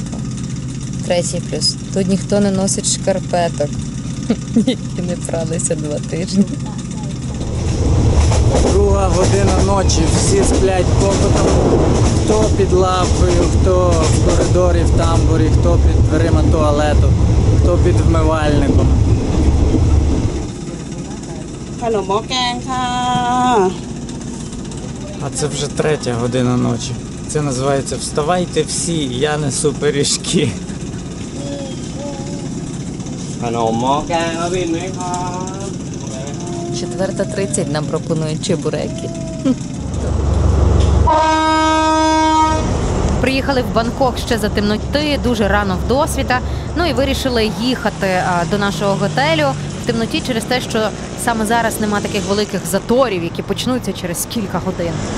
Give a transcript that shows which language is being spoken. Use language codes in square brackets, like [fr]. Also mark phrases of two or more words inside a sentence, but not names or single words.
[uk] Третій плюс – тут ніхто не носить шкарпеток, які не пралися 2 тижні. 2 година ночі, всі сплять покотом, хто під лавкою, хто в коридорі, в тамбурі, хто під дверима туалету, хто під вмивальником. [th] ขนมหม้อแกงค่ะ [uk] А це вже 3 година ночі. Це називається «Вставайте всі, я несу пиріжки». [th] ขนมหม้อแกงเอาบินไหมครับ [uk] 4:30 нам пропонують чебуреки. Приїхали в Бангкок ще за темноти, дуже рано в досвіта. Ну і вирішили їхати до нашого готелю в темноті через те, що саме зараз нема таких великих заторів, які почнуться через кілька годин.